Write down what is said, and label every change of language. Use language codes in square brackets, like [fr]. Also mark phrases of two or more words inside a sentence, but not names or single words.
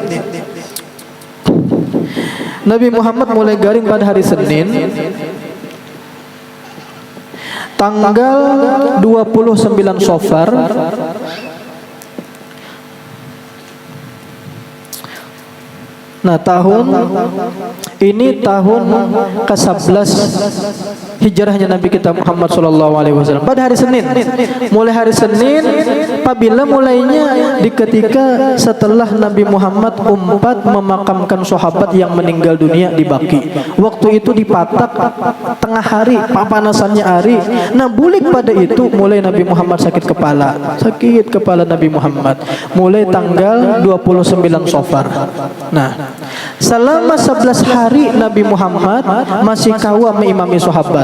[bjn] Nabi Muhammad mulai garing pada hari Senin tanggal 29 Safar Nah, tahun ini tahun ke-11 hijrahnya Nabi kita Muhammad [ar] صلى الله عليه وسلم. [bjn] Pada hari Senin. Mulai hari Senin, apabila mulainya di ketika setelah Nabi Muhammad memakamkan sahabat yang meninggal dunia di Baqi. Waktu itu dipatak tengah hari, papanasannya hari. Nah, bulik pada itu mulai Nabi Muhammad sakit kepala. Sakit kepala Nabi Muhammad. Mulai tanggal 29 Safar. Nah, selama 11 hari Nabi Muhammad masih kawa mengimami sahabat.